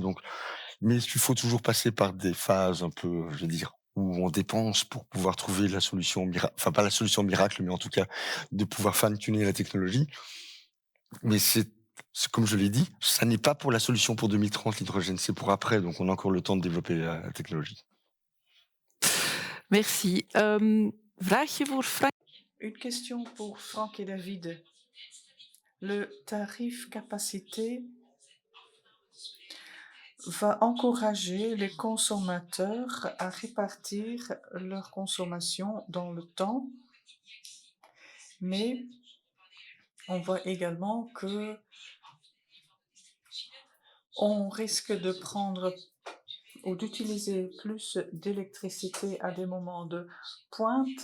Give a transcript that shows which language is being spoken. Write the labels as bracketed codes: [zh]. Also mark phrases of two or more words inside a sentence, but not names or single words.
[fr] Donc, mais il faut toujours passer par des phases un peu, je veux dire, où on dépense pour pouvoir trouver la solution miracle, enfin pas la solution miracle, mais en tout cas de pouvoir fine-tuner la technologie. Mais c'est comme je l'ai dit, ça n'est pas pour la solution pour 2030 l'hydrogène, c'est pour après. Donc on a encore le temps de développer la technologie. Merci. [nl] Vraagje voor Frank. [fr] Une question pour Franck et David. Le tarif capacité va encourager les consommateurs à répartir leur consommation dans le temps, mais on voit également que on risque de prendre ou d'utiliser plus d'électricité à des moments de pointe.